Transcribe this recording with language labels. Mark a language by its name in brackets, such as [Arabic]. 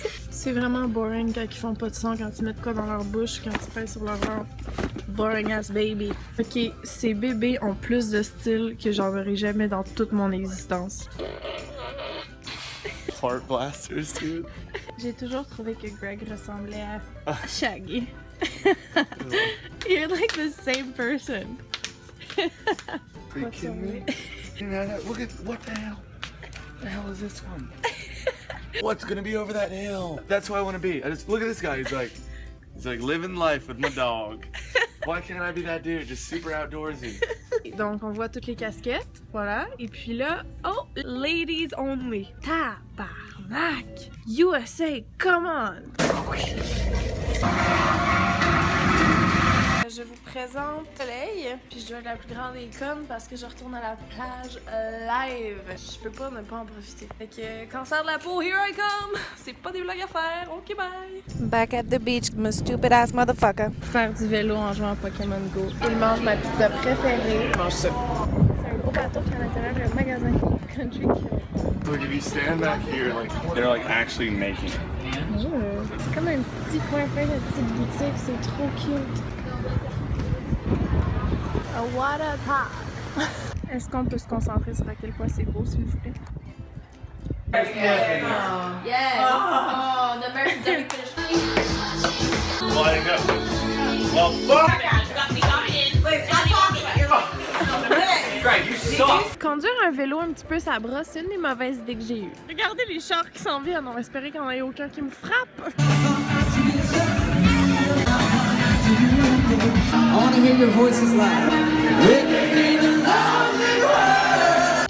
[French] C'est vraiment boring quand ils font pas de son, quand ils mettent quoi dans leur bouche, quand ils pèsent sur leur ventre. [English] Boring ass baby. [French] Ok, ces bébés ont plus de style que j'en verrai jamais dans toute mon existence. [English] Fart blasters, dude. [French] J'ai toujours trouvé que Greg ressemblait à Shaggy. [English] You're like the same person. Are you kidding me? Look at what the hell? The hell is this one? What's gonna be over that hill? That's who I want to be. I just look at this guy. He's like living life with my dog. Why can't I be that dude? Just super outdoorsy. [French] Donc on voit toutes les casquettes, voilà. Et puis là, oh, [English] ladies only. Tabarnak! USA, come on! [French] Je vous présente Soleil, puis je dois être la plus grande des connes parce que je retourne à la plage live. Je peux pas ne pas en profiter. Fait que cancer de la peau, [English] here I come! [French] C'est pas des blagues à faire, ok bye! [English] Back at the beach, my stupid ass motherfucker. [French] Faire du vélo en jouant à Pokémon Go. Il mange ma pizza préférée. Mange ça. C'est un gros bateau qui est à l'intérieur d'un magasin Country Kill. [English] Look, if you stand back here, like they're like actually making it. [French] C'est comme un petit coin plein de petites boutiques, c'est trop cute. [English] A water park. [French] Est-ce qu'on peut se concentrer sur à quel point c'est beau, s'il vous plaît? [English] Yes. Oh, the American Derby finished. Well, I go. Well, fuck! You got me in. Wait, stop talking. You're Greg, you [French] Conduire un vélo un petit peu sa brosse, c'est une des mauvaises idées que j'ai eues. Regardez les chars qui s'en viennent, on va espérer qu'il n'y en ait aucun qui me frappe.